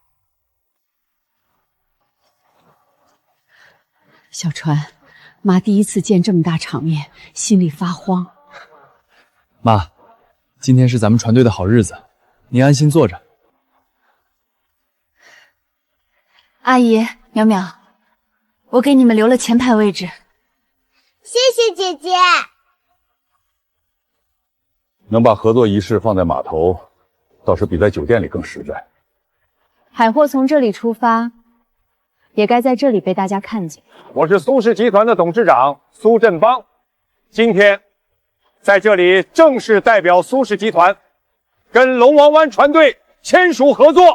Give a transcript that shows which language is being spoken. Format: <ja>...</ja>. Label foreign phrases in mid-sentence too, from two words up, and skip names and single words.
<zh>小川，媽第一次見這麼大場面，心裡發慌。媽，今天是咱們船隊的好日子，您安心坐着。阿姨，淼淼，我給你們留了前排位置。謝謝姐姐。能把合作儀式放在碼頭，倒是比在酒店裡更實在。海貨從這裡出發，也該在這裡被大家看見。我是蘇氏集團的董事長蘇振邦，今天在這裡正式代表蘇氏集團跟龍王灣船隊簽署合作。</zh>